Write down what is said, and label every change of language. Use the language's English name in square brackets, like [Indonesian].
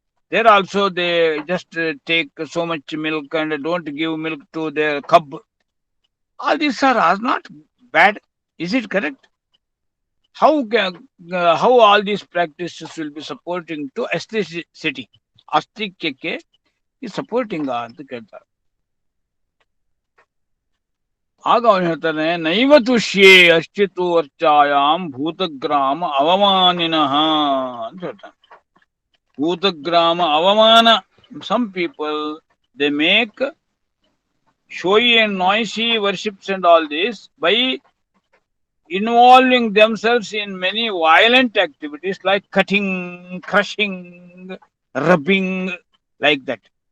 [English] There also they just take so much milk and don't give milk to their cub. All these are not bad. Is it correct? How all these practices will be supporting to aestheticity? Astikyake is supporting [Kannada] ಅಂತ ಕೇಳ್ತಾರೆ. ಆಗ ಅವನು ಹೇಳ್ತಾನೆ, [Sanskrit] ನೈವ ತುಷ್ಯೇ ಅಶ್ಚಿತು ಅರ್ಚಾಯಾಮ್ ಭೂತಗ್ರಾಮ ಅವಮಾನಿನಃ [Kannada] ಅಂತ ಹೇಳ್ತಾನೆ. [Sanskrit] ಭೂತಗ್ರಾಮ ಅವಮಾನ. [English] Some people, they make showy and noisy worships and all this by involving themselves in many violent activities like cutting, crushing, rubbing, like that.